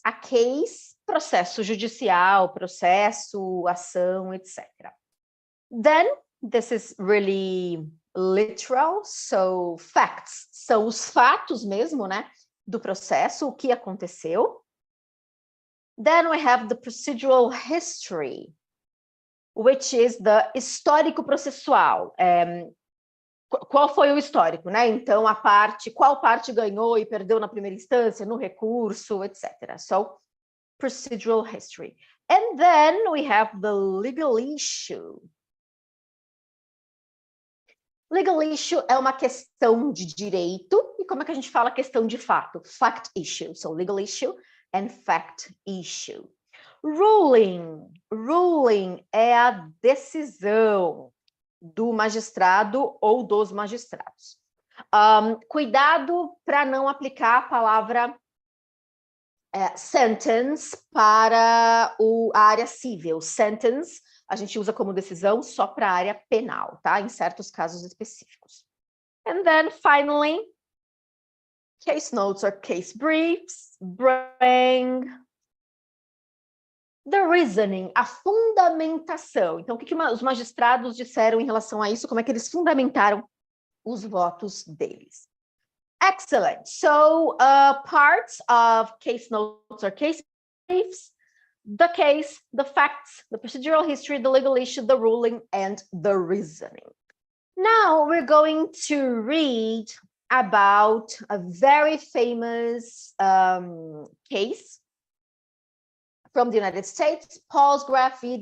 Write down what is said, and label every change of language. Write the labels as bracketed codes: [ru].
[en] A case, [pt] processo judicial, processo, ação, etc. [en] Then, this is really literal, so facts [pt] são os fatos mesmo, né, do processo, o que aconteceu. [en] Then we have the procedural history, which is the [pt] histórico processual. Qual foi o histórico, né? Então, qual parte ganhou e perdeu na primeira instância, no recurso, etc. [en] So, procedural history. And then we have the legal issue. [pt] Legal issue é uma questão de direito. E como é que a gente fala questão de fato? [en] Fact issue. So, legal issue and fact issue. Ruling. [pt] Ruling é a decisão do magistrado ou dos magistrados. Cuidado para não aplicar a palavra sentence para a área civil. Sentence a gente usa como decisão só para a área penal, tá? Em certos casos específicos. [en] And then, finally, case notes or case briefs bring the reasoning, [pt] a fundamentação. Então, o que os magistrados disseram em relação a isso? Como é que eles fundamentaram os votos deles? [en] Excellent. So, parts of case notes or case briefs: the case, the facts, the procedural history, the legal issue, the ruling, and the reasoning. Now, we're going to read about a very famous case from the United States, Palsgraf v.